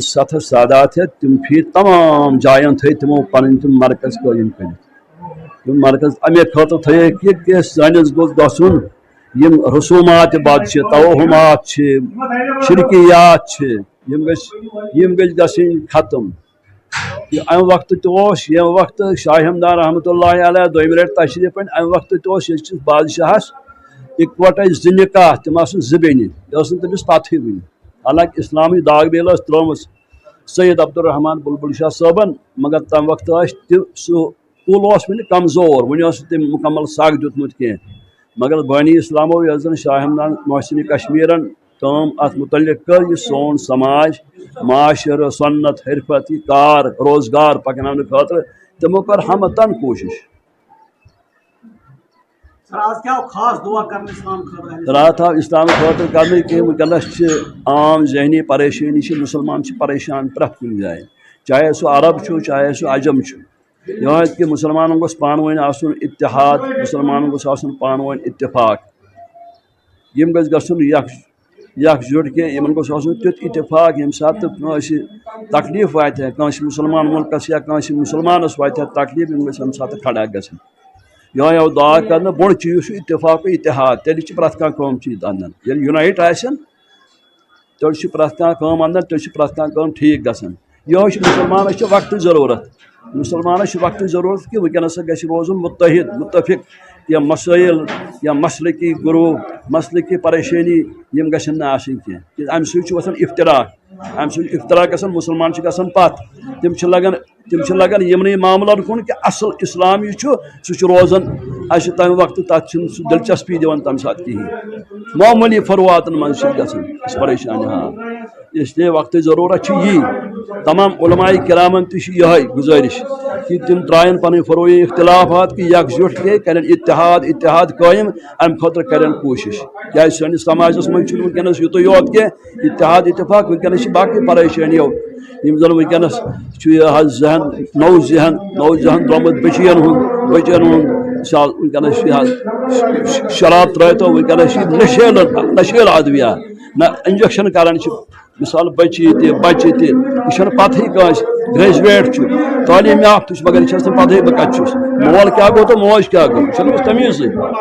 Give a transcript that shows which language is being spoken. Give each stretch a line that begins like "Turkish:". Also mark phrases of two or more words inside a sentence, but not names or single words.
Kashmiri: 7 سادات ہٮ۪تھ تِم پھیٖرۍ تمام جاین تھٲے تِمو پنٕنۍ تِم مرکز قٲیِم کٔرِتھ تِم مرکز امے خٲطرٕ تھٲیِکھ کہِ سٲنِس گوٚژھ گژھُن یم رسومات بد توہمات شرکیات یم گژھن ختم ام وقت یم وقت شاہ ہمدان
Arabic: رحمۃ اللہ علیہ
Kashmiri: دویم لٹہ تشریف ان ام وقت یہ بادشاہس اکوٹے زٕ نکاح تم آسن زٕ بیٚنہِ یہ تمس پتہ ون حالانکہ اسلامی داغ بیل ترٲمٕژ سید عبدالرحمان بلبل شاہ صٲبن مگر تم وقت سہ کُل ون کمزور ون تم مکمل سگ دیتمت کی مگر بانی اسلامو یس زن شاہ ہمدان محسن کشمیرن تم ات متعلق کر یہ سون سماج معاشر سنت حرفت یہ کار روزگار پکنانے خاطر تمو کر ہم تن کوشش رات آو اسلام خاطر کرنے کہ ونکس عام ذہنی پریشانی مسلمان پریشان پرٛٮ۪تھ کُنہِ جایہِ چاہے سُہ عرب چھُ چاہے سُہ عجم چھُ یہ کہ مسلمانن گوٚژھ پانہٕ ؤنۍ آسُن اتحاد مسلمانن گوٚژھ آسُن پانہٕ ؤنۍ اتفاق یم گژھِ گژھُن یکجُٹ کہ یمن گوٚژھ آسُن تیُتھ اتفاق ییٚمہِ ساتہٕ تہِ کٲنٛسہِ تکلیٖف واتہِ ہے کٲنٛسہِ مسلمان مُلکس یا کٲنٛسہِ مسلمانس واتہِ ہے تکلیٖف یم گژھِ امہِ ساتہٕ کھڑا گژھٕنۍ یہ آو دعا کرنے بوٚڑ چیٖز چھُ اتفاق اتحاد تیٚلہِ چھِ پرٛٮ۪تھ کانٛہہ کٲم چیٖز انان ییٚلہِ یونایٹ آسن تیٚلہِ چھِ پرٛٮ۪تھ کانٛہہ کٲم انان تیٚلہِ چھِ پرٛٮ۪تھ کانٛہہ کٲم ٹھیٖک گژھان یہوے چھُ مسلمانس چھِ وقتٕچ ضروٗرت مسلمانس چھِ وقتٕچ ضروٗرت کہ ونکیٚنس گژھِ روزُن متحد متفق یا مسائل یا مسلکی گروہ مسلکی پریشانی یم گژھن نہٕ آسٕنۍ کینٛہہ امہِ سۭتۍ چھُ وۄتھان افتراق امہِ سۭتۍ افتراق گژھان مسلمان چھِ گژھان پتھ تِم چھِ لگان یمنٕے معاملن کُن کہ اصل اسلام یہِ چھُ سُہ چھُ روزان اسہِ تمہِ وقتہٕ تتھ چھُنہٕ سُہ دلچسپی دِوان تمہِ ساتہٕ کِہیٖنۍ معموٗلی فرواتن منٛز چھِ گژھان أسۍ پریشان
Urdu: اس لیے
Kashmiri: وقتٕچ ضروٗرت چھِ یی تمام علماء کرامن تہِ چھِ یِہے گزٲرش کہ تم ترٛایَن پنٕنۍ فروئی اختلافات کہ یکجُٹ کے کرن اتحاد قٲیِم امہِ خٲطرٕ کرن کوٗشش کیازِ سٲنِس سماجس منٛز چھُنہٕ ونکیٚنس یُتُے یوت کینٛہہ اتحاد اتفاق ونکیٚنس چھِ باقٕے پریشٲنیو یم زن ونکیٚنس چھُ یہِ حظ ذہن نوٚو ذہن درٛامُت بچین ہُنٛد مثال ونکیٚنس چھُ حظ شراب ترٲیتو ونکیٚنس چھِ نشیل ادویات نہ انجیکشن کران چھِ مثال بچی تہِ بچہِ تہِ یہِ چھنہٕ پتہٕے کٲنٛسہِ گریجویٹ چھُ تعلیٖم یافتہٕ چھُ مگر یہِ چھَس نہٕ پتہٕے بہٕ کتہِ چھُس مول کیٛاہ گوٚو تہٕ موج کیٛاہ گوٚو یہِ چھَنہٕ أمِس تمیٖزٕے